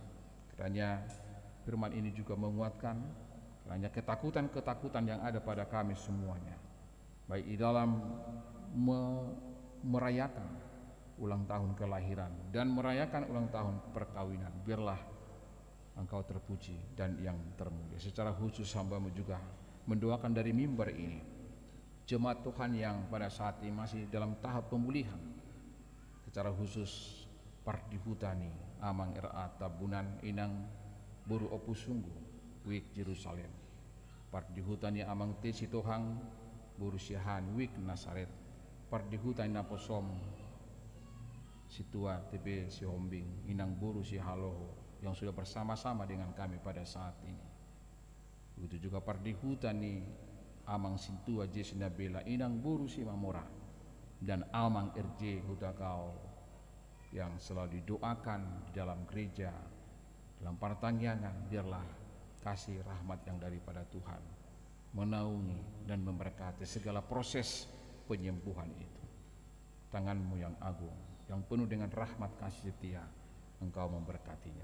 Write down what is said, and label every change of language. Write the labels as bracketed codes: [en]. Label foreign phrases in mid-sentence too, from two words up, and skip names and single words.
[id] Kiranya firman ini juga menguatkan, kiranya ketakutan-ketakutan yang ada pada kami semuanya, baik di dalam merayakan ulang tahun kelahiran dan merayakan ulang tahun perkawinan, biarlah Engkau terpuji dan yang termulia. Secara khusus hamba-Mu juga mendoakan dari mimbar ini jemaat Tuhan yang pada saat ini masih dalam tahap pemulihan, secara khusus Pardi Hutani, Amang RA Tabunan, Inang Boru Opus Sungguh, Wik Yerusalem, Pardi Hutani Amang T Sitohang, Boru Sihan, Wik Nasaret, Pardi Hutani Naposom, Situa TB Sihombing, Inang Boru Sihaloho, yang sudah bersama-sama dengan kami pada saat ini. Begitu juga Pardi Hutani Amang Sintua J Sinabela, Inang Boru Simamora, dan Amang RJ Hutakau yang selalu didoakan di dalam gereja Dalam pertanggiangan biarlah kasih rahmat yang daripada Tuhan menaungi dan memberkati segala proses penyembuhan itu. Tangan-Mu yang agung, yang penuh dengan rahmat kasih setia, Engkau memberkatinya.